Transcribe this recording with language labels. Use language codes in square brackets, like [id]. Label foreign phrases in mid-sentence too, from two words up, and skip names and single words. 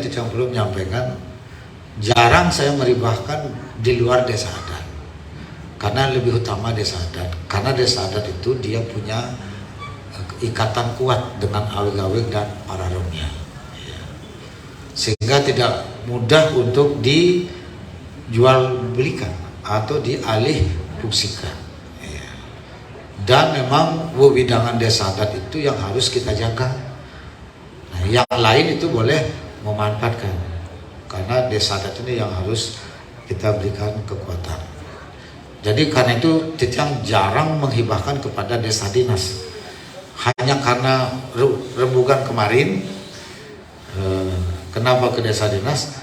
[id] Titiang belum menyampaikan, jarang saya meribahkan di luar desa adat karena lebih utama desa adat, karena desa adat itu dia punya ikatan kuat dengan awig-awig dan para romnya, sehingga tidak mudah untuk dijual belikan atau dialih fungsikan. Dan memang wewidangan desa adat itu yang harus kita jaga. Nah, yang lain itu boleh memanfaatkan, karena desa adat ini yang harus kita berikan kekuatan. Jadi karena itu Titiang jarang menghibahkan kepada desa dinas. Hanya karena rembugan kemarin, kenapa ke desa dinas?